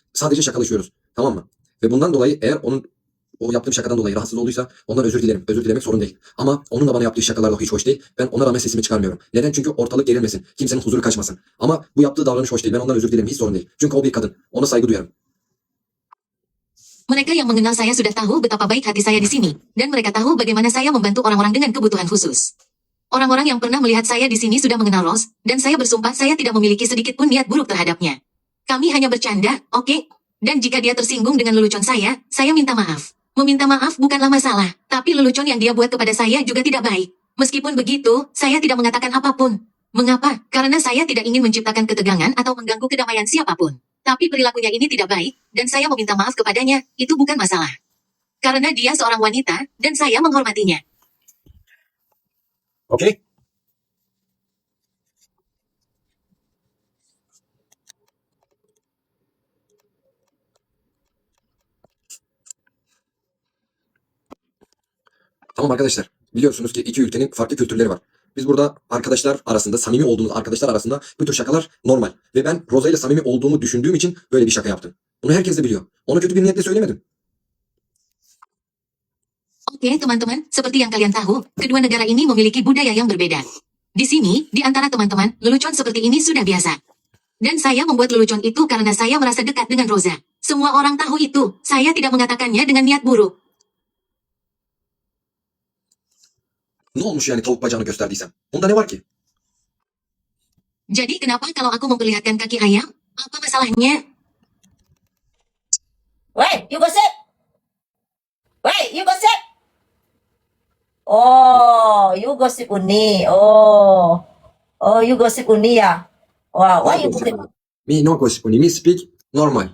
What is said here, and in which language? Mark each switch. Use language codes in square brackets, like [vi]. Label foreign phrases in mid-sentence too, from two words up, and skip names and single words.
[tr] Sadece şakalaşıyoruz. Tamam mı? Ve bundan dolayı eğer o yaptığım şakadan dolayı rahatsız olduysa ondan özür dilerim. Özür dilemek sorun değil. Ama onun da bana yaptığı şakalar da hiç hoş değil. Ben ona rağmen sesimi çıkarmıyorum. Neden? Çünkü ortalık gerilmesin. Kimsenin huzuru kaçmasın. Ama bu yaptığı davranış hoş değil. Ben ondan özür dilerim. Hiç sorun değil. Çünkü o bir kadın. Ona saygı duyarım. [id] Mereka yang mengenal saya sudah tahu betapa baik hati saya di sini. Dan mereka tahu bagaimana saya membantu orang-orang dengan kebutuhan khusus. Orang-orang yang pernah melihat saya di sini sudah mengenal Rose, dan saya bersumpah saya tidak memiliki sedikit pun niat buruk terhadapnya. Kami hanya bercanda, oke? Dan jika dia tersinggung dengan lelucon saya minta maaf. Meminta maaf bukanlah masalah, tapi lelucon yang dia buat kepada saya juga tidak baik. Meskipun begitu, saya tidak mengatakan apapun. Mengapa? Karena saya tidak ingin menciptakan ketegangan atau mengganggu kedamaian siapapun. Tapi perilakunya ini tidak baik, dan saya meminta maaf kepadanya, itu bukan masalah. Karena dia seorang wanita, dan saya menghormatinya. [tr] Okey? Tamam arkadaşlar. Biliyorsunuz ki iki ülkenin farklı kültürleri var. Biz burada arkadaşlar arasında, samimi olduğumuz arkadaşlar arasında bu tür şakalar normal. Ve ben Rosa ile samimi olduğumu düşündüğüm için böyle bir şaka yaptım. Bunu herkes de biliyor. Ona kötü bir niyetle söylemedim. [id] Oke, teman-teman, seperti yang kalian tahu, kedua negara ini memiliki budaya yang berbeda. Di sini, di antara teman-teman, lelucon seperti ini sudah biasa. Dan saya membuat lelucon itu karena saya merasa dekat dengan Rosa. Semua orang tahu itu. Saya tidak mengatakannya dengan niat buruk. [tr] Ne olmuş yani tavuk bacağını gösterdiysem? Bunda ne var ki? [id] Jadi kenapa kalau aku memperlihatkan kaki ayam? Apa masalahnya? [en] Wait, you gosip? Wait, you gosip? Oh, you gosip Uni. Oh, you gosip Uni ya? Wow, why you gosip? Me no gossip. Me speak normal.